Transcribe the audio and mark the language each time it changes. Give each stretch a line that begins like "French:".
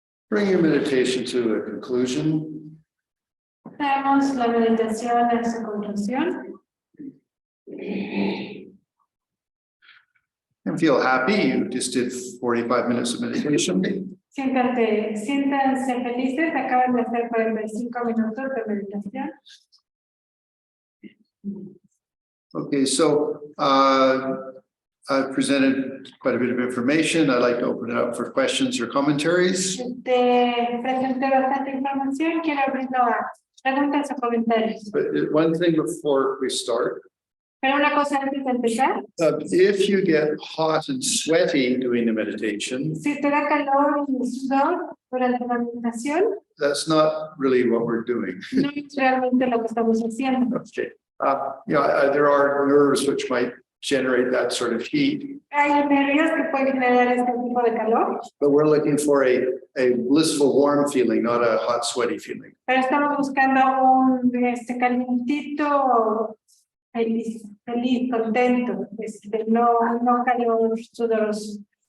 English: Bring your meditation to a conclusion.
Spanish: Traemos la meditación a su conclusión.
English: And feel happy. You just did 45 minutes of meditation.
Spanish: Siéntanse felices, acaban de hacer 45 minutos de meditación.
English: Okay, so I've presented quite a bit of information. I'd like to open it up for questions or commentaries.
Spanish: Presenté bastante información, quiero abrirlo a preguntas o comentarios.
English: But one thing before we start,
Spanish: Pero una cosa antes de empezar,
English: if you get hot and sweaty doing the meditation,
Spanish: si te da calor y sudor durante la meditación,
English: that's not really what we're doing.
Spanish: no es realmente lo que estamos haciendo.
English: Okay. There are nerves which might generate that sort of heat,
Spanish: Hay nervios que pueden generar este tipo de calor,
English: but we're looking for a blissful, warm feeling, not a hot, sweaty feeling.
Spanish: pero estamos buscando un calientito feliz, contento, no calor sudoroso.